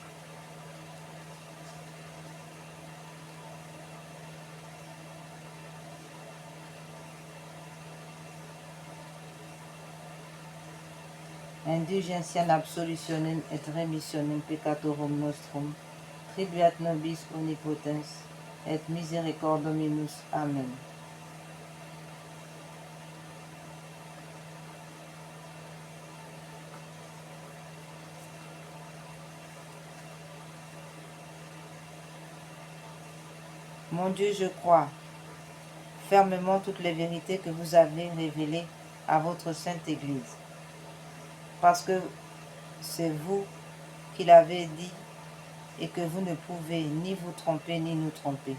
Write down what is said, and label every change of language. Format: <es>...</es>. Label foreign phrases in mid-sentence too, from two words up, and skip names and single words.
<la>Indulgentiam absolutionem et remissionem peccatorum nostrum, tribuat nobis omnipotens, et misericord Dominus. Amen.</la> <fr>Mon Dieu, je crois fermement toutes les vérités que vous avez révélées à votre Sainte Église, parce que c'est vous qui l'avez dit et que vous ne pouvez ni vous tromper ni nous tromper.</fr>